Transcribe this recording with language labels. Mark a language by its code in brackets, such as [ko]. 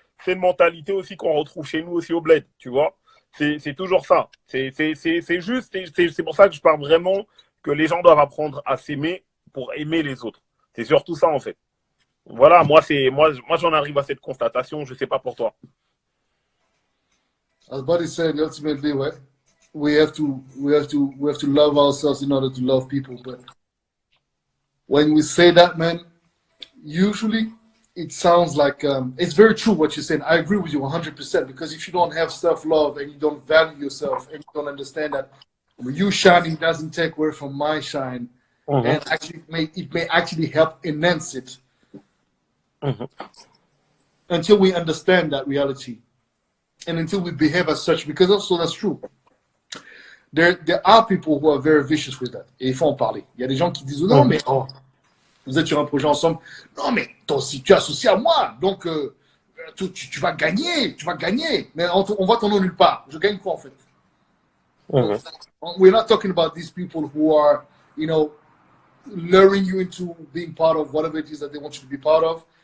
[fr] C'est une mentalité aussi qu'on retrouve chez nous aussi au bled, tu vois. C'est toujours ça. C'est juste, c'est pour ça que je parle vraiment que les gens doivent apprendre à s'aimer pour aimer les autres. C'est surtout ça, en fait. Voilà, moi j'en arrive à cette constatation, je sais pas pour toi. [en] As Buddy said, ultimately, we have to love ourselves in order to love people. But when we say that, man, usually it sounds like it's very true what you're saying. I agree with you 100% because if you don't have self-love and you don't value yourself and you don't understand that you shining doesn't take away from my shine, and actually it may actually help enhance it. Until we understand that reality and until we behave as such, because also that's true. There are people who are very vicious with that. [fr] Et il faut en parler. Il y a des gens qui disent non, mais vous êtes sur un projet ensemble. Non, mais toi aussi, tu es associé à moi. Donc, tu vas gagner. Tu vas gagner. Mais on voit ton nom nulle part. Je gagne quoi en fait? [en] We're not talking about these people who are, luring you into being part of whatever it is that they want you to be part of.